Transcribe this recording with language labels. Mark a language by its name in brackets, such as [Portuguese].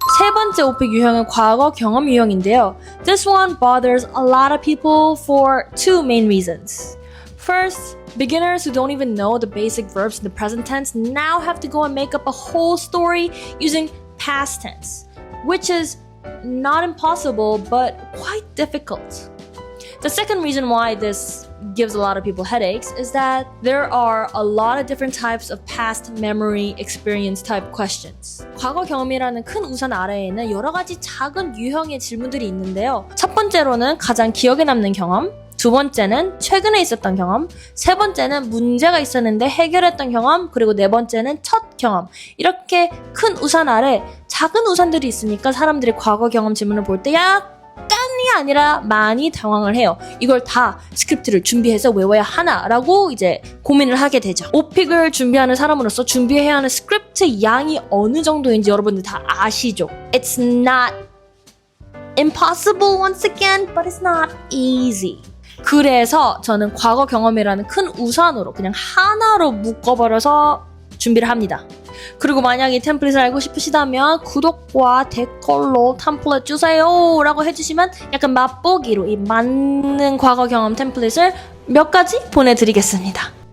[Korean] 세 번째 오픽 유형은 과거 경험 유형인데요. [English] This one bothers a lot of people for 2 main reasons. First, beginners who don't even know the basic verbs in the present tense now have to go and make up a whole story using past tense, which is not impossible, but quite difficult. The second reason why this gives a lot of people headaches is that there are a lot of different types of past memory experience type questions. [Korean] 과거 경험이라는 큰 우산 아래에는 여러 가지 작은 유형의 질문들이 있는데요. 첫 번째로는 가장 기억에 남는 경험, 두 번째는 최근에 있었던 경험, 세 번째는 문제가 있었는데 해결했던 경험, 그리고 네 번째는 첫 경험. 이렇게 큰 우산 아래 작은 우산들이 있으니까 사람들이 과거 경험 질문을 볼 때 아니라 많이 당황을 해요. 이걸 다 스크립트를 준비해서 외워야 하나라고 이제 고민을 하게 되죠. 오픽을 준비하는 사람으로서 준비해야 하는 스크립트 양이 어느 정도인지 여러분들 다 아시죠? [English] It's not impossible once again, but it's not easy. [Korean] 그래서 저는 과거 경험이라는 큰 우산으로 그냥 하나로 묶어버려서 준비를 합니다. 그리고 만약 이 템플릿을 알고 싶으시다면 구독과 댓글로 템플릿 주세요 라고 해주시면 약간 맛보기로 이 맞는 과거 경험 템플릿을 몇 가지 보내드리겠습니다.